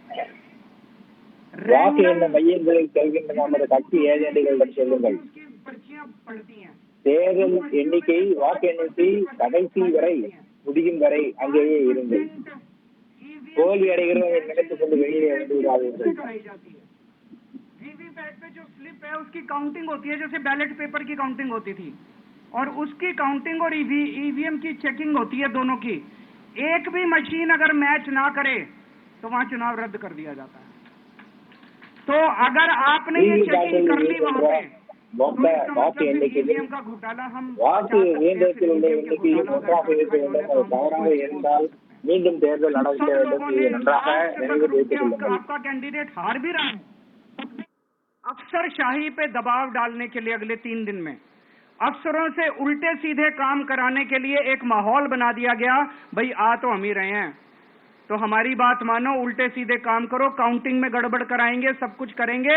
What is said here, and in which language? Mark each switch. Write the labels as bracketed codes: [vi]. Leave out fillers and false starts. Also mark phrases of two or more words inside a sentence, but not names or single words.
[ta] வாக்கு எண்ண மையங்களில் செல்கின்ற நமது கட்சி ஏஜென்ட்டுகளிடம் சொல்லுங்கள், [hi] पर्चियां पड़ती हैं। [ta] தேர்தல் எண்ணிக்கை வாக்கு எண்ணிக்கை கடைசி வரை முடியும் வரை அங்கேயே இருங்கள். தோல்வி அடைகிறோம் நினைத்துக் கொண்டு வெளியே வந்து விடாதீர்கள். [hi] वीवीपैट पे जो स्लिप है उसकी काउंटिंग होती है, जैसे [en] ballot paper [hi] की काउंटिंग होती थी, और उसकी काउंटिंग और ईवीएम की चेकिंग होती है दोनों की। एक भी मशीन अगर मैच ना करे तो वहां चुनाव रद्द कर दिया जाता है। तो अगर आपने ये चेकिंग कर ली वहां पे, [ta] வாக்கு எண்ணிக்கையில் [hi] का घोटाला हम [ta] வாக்கு இயந்திரத்தில் உள்ள எண்ணிக்கையில் ஒன்றாக இருக்க வேண்டும். அது தவறாக இருந்தால் மீண்டும் தேர்தல் நடத்த வேண்டும். இது நன்றாக நினைவில் வைத்துக் கொள்ளுங்கள். [hi] आपका कैंडिडेट हार भी रहा है, अफसरशाही पे दबाव डालने के लिए अगले 3 दिन में अफसरों से उल्टे सीधे काम कराने के लिए एक माहौल बना दिया गया। भाई आ तो हम ही रहे हैं, तो हमारी बात मानो, उल्टे सीधे काम करो, काउंटिंग में गड़बड़ कराएंगे, सब कुछ करेंगे।